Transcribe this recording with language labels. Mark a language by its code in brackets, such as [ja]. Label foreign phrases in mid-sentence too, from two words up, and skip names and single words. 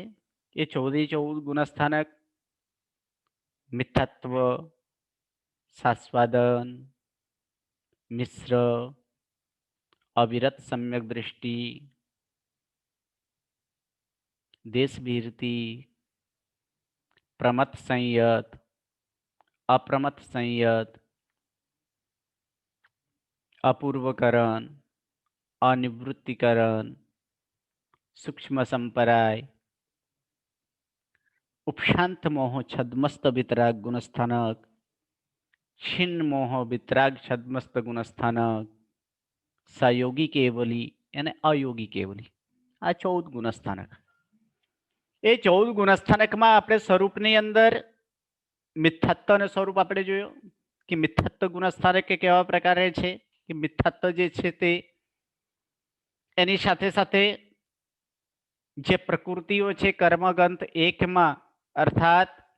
[gu] એ 14 ગુણસ્થાનક મિથ્યાત્વ, સાસ્વાદન, મિશ્ર, અવિરત સમ્યક દૃષ્ટિ, દેશભીરતિ, પ્રમત સંયત, અપ્રમત સંયત, અપૂર્વકરણ, અનિવૃત્તિકરણ, સૂક્ષ્મ સંપરાય, ઉપશાંત મોહ છદ્મસ્ત વિતરાગ ગુણસ્થાનક, છિન્ન મોહ વિતરાગ છદ્મસ્ત ગુણસ્થાનક, સયોગી કેવલી યાની અયોગી કેવલી આ 14 ગુણસ્થાનક. એ 14 ગુણસ્થાનકમાં આપણે સ્વરૂપની અંદર મિથ્યાત્વનો સ્વરૂપ આપણે જોયો કે મિથ્યાત્વ ગુણસ્થાનક કે કેવા પ્રકારે છે કે મિથ્યાત્વ જે છે તે એની સાથે સાથે જે પ્રકૃતિઓ છે કર્મગ્રંથ 1 માં અર્થાત